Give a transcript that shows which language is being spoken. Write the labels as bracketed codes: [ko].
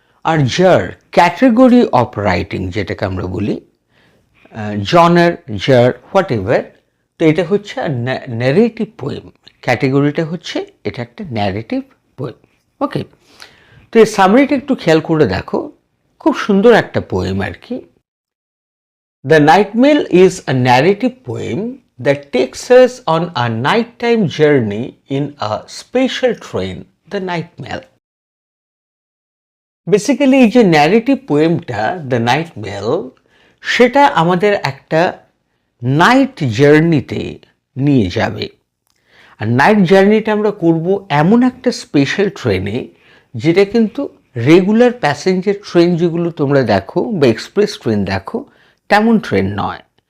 [bn] আর যার category of writing, যেটাকে আমরা বলি জনার, যার হোয়াট এভার, তো এটা হচ্ছে ন্যারেটিভ পোয়েম। ক্যাটাগরিটা হচ্ছে এটা একটা ন্যারেটিভ পোয়েম। ওকে, তো এই সামারিটা একটু খেয়াল করে দেখো, খুব সুন্দর একটা পোয়েম আর কি। [en] The Night Mail is a narrative poem that takes us on a nighttime journey in a special train, the Night Mail. [bn] Basically, এই যে narrative poemটা, the Night Mail, সেটা আমাদের একটা নাইট জার্নিতে নিয়ে যাবে। আর নাইট জার্নিটা আমরা করব এমন একটা স্পেশাল ট্রেনে, যেটা কিন্তু রেগুলার প্যাসেঞ্জার ট্রেন যেগুলো তোমরা দেখো বা এক্সপ্রেস ট্রেন দেখো, তেমন ট্রেন নয়।